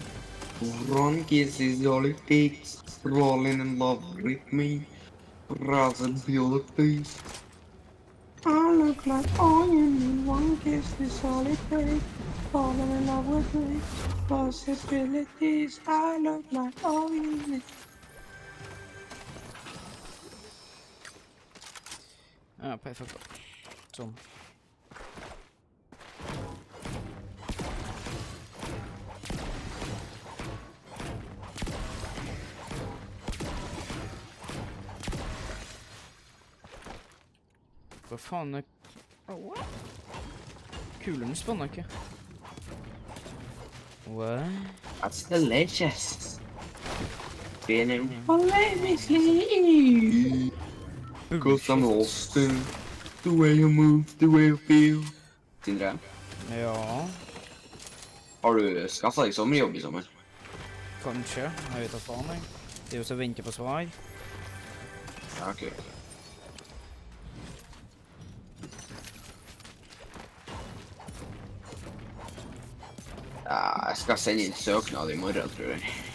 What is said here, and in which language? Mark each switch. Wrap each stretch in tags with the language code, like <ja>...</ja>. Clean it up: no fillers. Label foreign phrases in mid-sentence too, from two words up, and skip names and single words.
<en>One kiss is all it takes. Rolling in love with me. Possibilities. I look like all you need. One kiss is all it takes. Falling in love with me. Possibilities. I look like all you need.</en> <no>Ja, perfekt. Sånn. Hva faen er... Kulene spanner ikke.</no> <en>What? That's delicious. Feeling let me sleep. Cause I'm lost in the way you move, the way you feel.</en> <no>Sindre? Ja. Har du skaffet deg sommerjobb i sommer? Kanskje. Jeg vet da faen, jeg. Det er jo så å vente på svar. Ja, ok. Ja, jeg skal sende inn søknad i morgen, tror jeg.</no>